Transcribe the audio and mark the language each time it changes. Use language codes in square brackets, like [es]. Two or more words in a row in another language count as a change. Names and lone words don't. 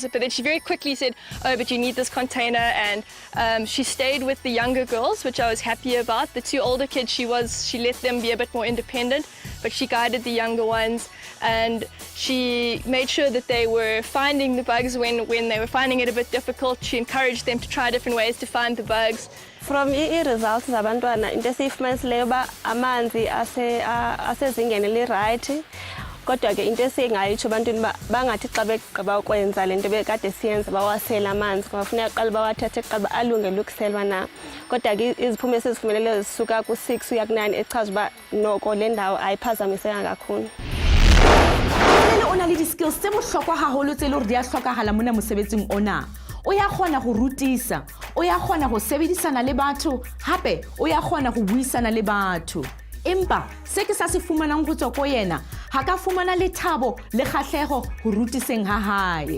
[en] But then she very quickly said, oh, but you need this container. And she stayed with the younger girls, which I was happy about. The 2 older kids, she let them be a bit more independent, but she guided the younger ones. And she made sure that they were finding the bugs when they were finding it a bit difficult. She encouraged them to try different ways to find the bugs. [xh] From i-results zabantwana into esiyifumanisileyo uba amanzi asezingeni eli-right, kodwa ke into esingayitsho ebantwini uba bangathi xa begqiba ukwenza le nto bekade siyenza bawasela amanzi, kwafuneka kuqala bawathathe kuqala alungele ukuselwa na. Kodwa ke iziphumo esizifumeleleyo zisuka ku-6 uya ku-9 echaza uba noko le ndawo ayiphazamiseka kakhulu. [st] O na le di-skills tse bohlokwa haholo tse le hore di a hlokahala mona mosebetsing ona. O ya kgona go rutisa, o ya kgona go sebedisana le batho, hape o ya kgona go buisana le batho. Empa se ke sa se fumanang go tswa ko yena, ha ka fumana le thabo le kgahlego go rutiseng ha hae.